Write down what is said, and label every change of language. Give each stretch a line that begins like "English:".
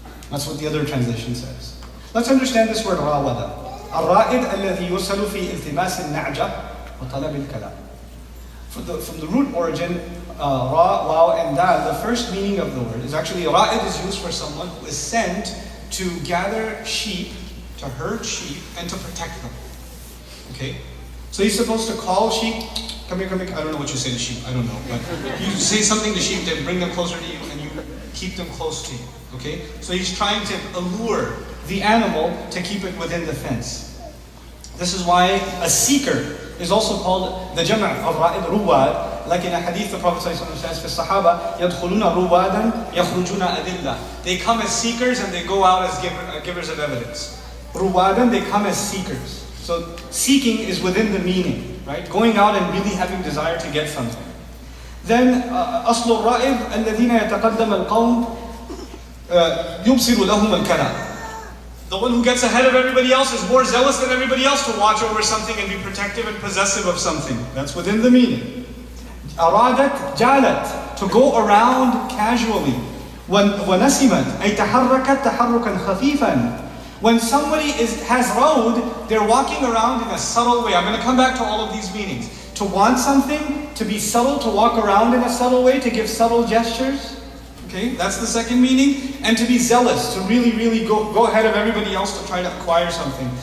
English: That's what the other translation says. Let's understand this word راوَدَ.
Arabic: الرائد الذي يرسل في التماس النعجة وطلب الكلام.
English: From the root origin, ra, waw, and dal, the first meaning of the word is actually, ra'id is used for someone who is sent to gather sheep, to herd sheep, and to protect them. Okay? So he's supposed to call sheep, come here, come here. I don't know what you say to sheep, I don't know. But you say something to sheep to bring them closer to you, and you keep them close to you. Okay? So he's trying to allure the animal to keep it within the fence. This is why a seeker is also called the jama' of ra'id, ruwad. Like in a hadith, the Prophet says, for Sahaba,
Arabic: يَدْخُلُونَ رُوَادًا يَخْرُجُونَ أَدِلَّةً.
English: They come as seekers and they go out as givers of evidence. Ruwadan, they come as seekers. So seeking is within the meaning, right? Going out and really having desire to get something.
Arabic: Then, أصل الرائد الذين يتقدم القوم يبصر لهم الكلام.
English: The one who gets ahead of everybody else is more zealous than everybody else to watch over something and be protective and possessive of something. That's within the meaning.
Arabic: أرادت جالت,
English: to go around casually.
Arabic: ونسمت أي تحركت تحركا خفيفا.
English: When somebody has rowed, they're walking around in a subtle way. I'm going to come back to all of these meanings. To want something, to be subtle, to walk around in a subtle way, to give subtle gestures. Okay, that's the second meaning. And to be zealous, to really go ahead of everybody else to try to acquire something.